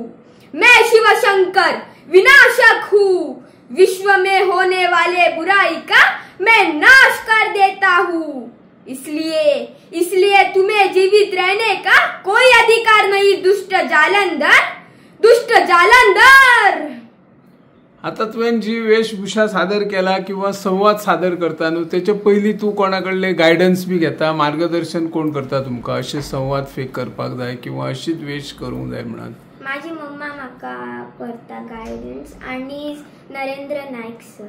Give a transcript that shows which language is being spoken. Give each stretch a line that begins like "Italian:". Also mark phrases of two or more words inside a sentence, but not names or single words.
Hindi: मैं शिव शंकर विनाशक हूँ। विश्व में होने वाले बुराई का मैं नाश कर देता हूँ। इसलिए तुम्हें जीवित रहने का कोई अधिकार नहीं दुष्ट जालंधर, दुष्ट जालंधर।
Konkani: आता तुवें जी वेशभूषा सादर केला किंवा संवाद सादर करता न्हू तेचे पयलीं तूं कोणाकडले गायडन्स बी घेता, मार्गदर्शन कोण करता तुमकां अशे संवाद फेक करपाक जाय किंवा अशीच वेश करूंक जाय म्हणून? माझी मम्मा म्हाका करता गायडन्स आणि नरेंद्र नाईक सर